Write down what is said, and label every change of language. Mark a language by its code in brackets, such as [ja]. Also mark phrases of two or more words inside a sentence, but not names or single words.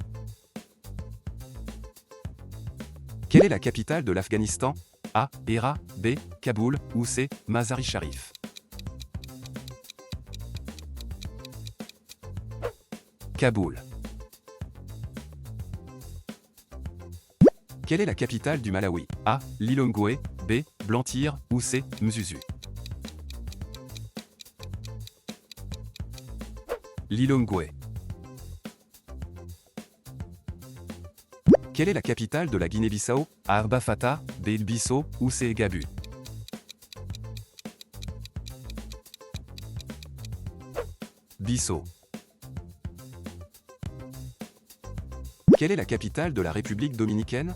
[fr] Quelle est la capitale de l'Afghanistan? A. Hérat, B. Kaboul, ou C. Mazar-i-Sharif. Kaboul. Quelle est la capitale du Malawi? A. Lilongwe, B. Blantyre, ou C. Mzuzu. Lilongwe. Quelle est la capitale de la Guinée-Bissau? A. Bafata, B. Bissau, ou C. Gabu. Bissau. Quelle est la capitale de la République dominicaine?